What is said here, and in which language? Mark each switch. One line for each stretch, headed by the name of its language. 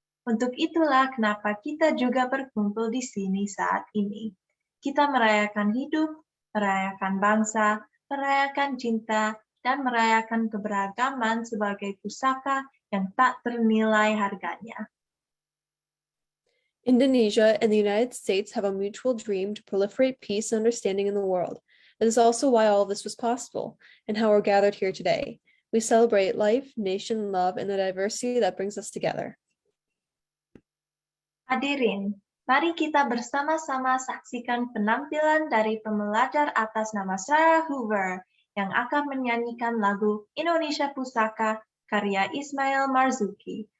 Indonesian: Untuk itulah kenapa kita juga berkumpul di sini saat ini. Kita merayakan hidup, merayakan bangsa, merayakan cinta, dan merayakan keberagaman sebagai pusaka yang tak ternilai harganya.
English: Indonesia and the United States have a mutual dream to proliferate peace and understanding in the world. That is also why all of this was possible, and how we're gathered here today. We celebrate life, nation, love, and the diversity that brings us together.
Indonesian: Hadirin, mari kita bersama-sama saksikan penampilan dari pembelajar atas nama Sarah Hoover yang akan menyanyikan lagu Indonesia Pusaka karya Ismail Marzuki.